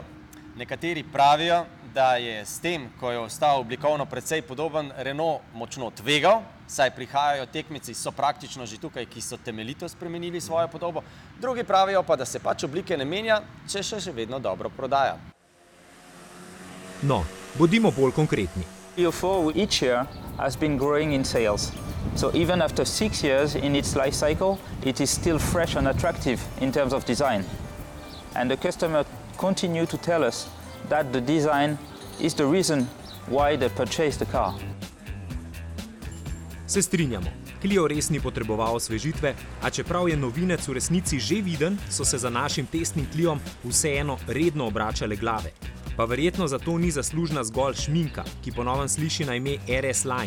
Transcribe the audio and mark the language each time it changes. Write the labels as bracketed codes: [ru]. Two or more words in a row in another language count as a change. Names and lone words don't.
[sl] Nekateri pravijo, da je s tem, ko je ostal oblikovno precej podoben, Renault močno tvegal, saj prihajajo tekmeci, so praktično že tukaj, ki so temeljito spremenili svojo podobo. Drugi pravijo pa, da se pač oblike ne menja, če še vedno dobro prodaja. No, bodimo bolj konkretni. [en] Clio 4 each year has been growing in sales. So even after 6 years in its life cycle, it is still fresh and attractive in terms of design. And the customer continue to tell us that the design is the reason why they purchased the car. [sl] Se strinjamo, Clio res ni potreboval osvežitve, a čeprav je novinec v resnici že viden, so se za našim testnim Cliom vseeno redno obračale glave. Pa verjetno zato ni zaslužna zgolj šminka, ki po novem sliši na ime RS Line.